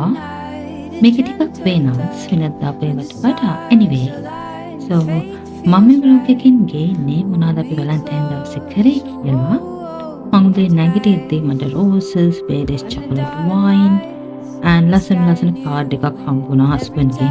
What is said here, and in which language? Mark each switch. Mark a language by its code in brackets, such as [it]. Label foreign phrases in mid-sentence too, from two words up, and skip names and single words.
[si] මේක ටිකක් වෙනස් වෙනදා අපේවට වඩා. [en] Anyway, so [si] මම මේ බ්ලොග් එකෙන් ගේන්නේ මොනවද අපි වැලන්ටයින් දවසේ කරේ කියලා. මං උදේ නැගිටිද්දී මට [en] roses, various chocolate wine and [si] ලස්සන කාඩ් එකක් හම්බුණා හස්බන්ඩ්ගෙන්.